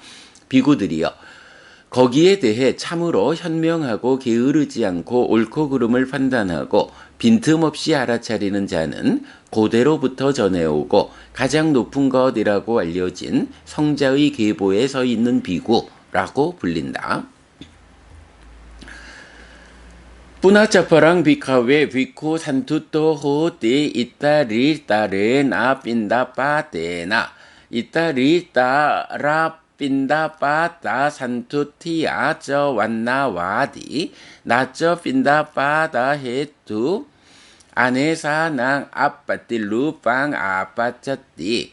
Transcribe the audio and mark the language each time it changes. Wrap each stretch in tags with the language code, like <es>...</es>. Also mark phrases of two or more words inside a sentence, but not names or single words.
<ko>비구들이여, 거기에 대해 참으로 현명하고 게으르지 않고 옳고 그름을 판단하고 빈틈없이 알아차리는 자는 고대로부터 전해오고 가장 높은 것이라고 알려진 성자의 계보에 서 있는 비구라고 불린다.</ko> <pi>Punacaparang bhikkhave bhikkhu santutto hoti ittarittarena pindapatena ittaritara pindapata santuttiya ca vannavadi naca pindapata hetu anesanang appatilupang apacati</pi>